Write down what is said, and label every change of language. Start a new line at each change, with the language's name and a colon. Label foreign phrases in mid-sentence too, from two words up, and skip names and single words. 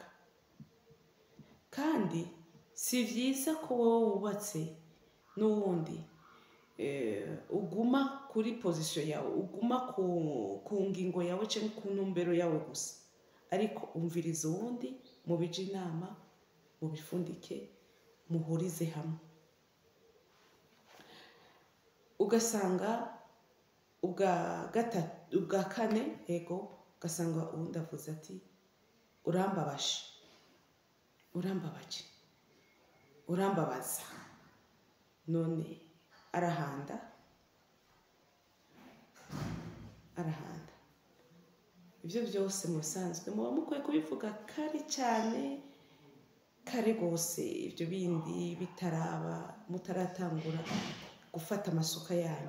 Rundi: Kandi si vyiza ko wowe wubatse n'uwundi uguma kuri position yawe, uguma ku ngingo yawe canke ku ntumbero yawe gusa, ariko umviriza uwundi, mubije inama, mubifundike, muhurize hamwe. Ugasanga ubwa kane, ugasanga uwundi avuze ati urambabaje. urambabaza. None arahanda ibyo byose mu bisanzwe muba mukwiye kubivuga kare cyane, kare rwose, ibyo bindi bitaraba, mutaratangura gufata amasuka yanyu.